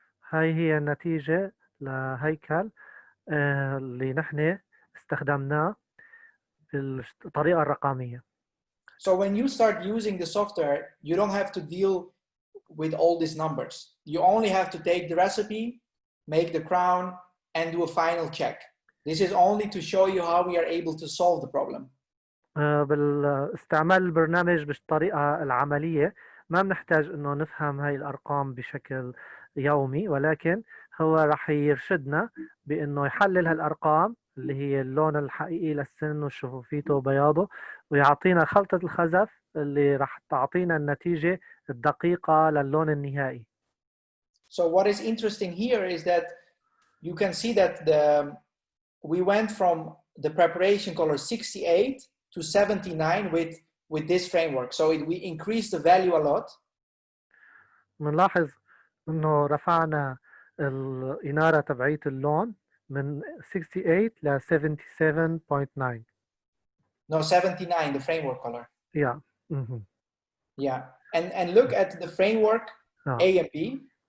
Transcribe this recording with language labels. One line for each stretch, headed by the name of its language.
Arabic: هاي هي النتيجة لهيكل اللي نحن استخدمناه بالطريقة الرقمية.
English: So when you start using the software, you don't have to deal with all these numbers. You only have to take the recipe, make the crown, and do a final check. This is only to show you how we are able to solve the problem.
Arabic: بالاستعمال البرنامج بالطريقة العملية ما بنحتاج انه نفهم هاي الارقام بشكل يومي، ولكن هو رح يرشدنا بانه يحلل هالارقام اللي هي اللون الحقيقي للسن وشفوفيته وبياضه، ويعطينا خلطة الخزف اللي رح تعطينا النتيجة الدقيقة للون النهائي.
English: So what is interesting here is that you can see that we went from the preparation color 68 to 79 with this framework. So we increased the value a lot.
Arabic: بنلاحظ انه رفعنا الإنارة تبعية اللون من 68 ل 77.9.
English: No, 79, the framework color. Yeah. Yeah. And look at the framework A and B.